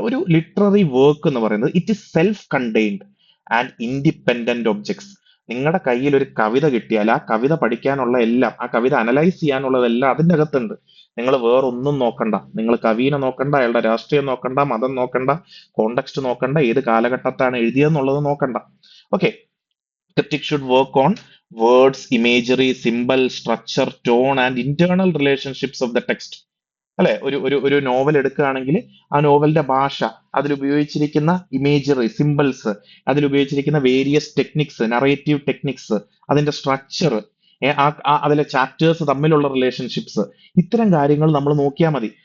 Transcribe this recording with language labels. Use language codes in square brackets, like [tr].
[ml] ഒരു literary work എന്ന് പറയുന്നത് [en] It is self contained and independent objects. [ml] നിങ്ങളുടെ കയ്യിൽ ഒരു കവിത കിട്ടിയാൽ ആ കവിത പഠിക്കാനുള്ള എല്ലാം, ആ കവിത അനലൈസ് ചെയ്യാനുള്ളതെല്ലാം അതിന്റെ അകത്തുണ്ട്. നിങ്ങൾ വേറൊന്നും നോക്കണ്ട. നിങ്ങൾ കവീനെ നോക്കണ്ട, അയാളുടെ രാഷ്ട്രീയം നോക്കണ്ട, മതം നോക്കണ്ട, കോണ്ടെക്സ്റ്റ് നോക്കണ്ട, ഏത് കാലഘട്ടത്താണ് എഴുതിയതെന്നുള്ളത് നോക്കണ്ട. Okay. [en] Critic should work on words, imagery, symbol, structure, tone, and internal relationships of the text. അല്ലെ. [ml] ഒരു നോവൽ എടുക്കുകയാണെങ്കിൽ ആ നോവലിന്റെ ഭാഷ, അതിൽ ഉപയോഗിച്ചിരിക്കുന്ന ഇമേജറി, സിമ്പിൾസ്, അതിൽ ഉപയോഗിച്ചിരിക്കുന്ന വേരിയസ് ടെക്നിക്സ്, നറേറ്റീവ് ടെക്നിക്സ്, അതിന്റെ സ്ട്രക്ചർ, അതിലെ ചാപ്റ്റേഴ്സ് തമ്മിലുള്ള റിലേഷൻഷിപ്സ്, ഇത്തരം കാര്യങ്ങൾ നമ്മൾ നോക്കിയാൽ മതി.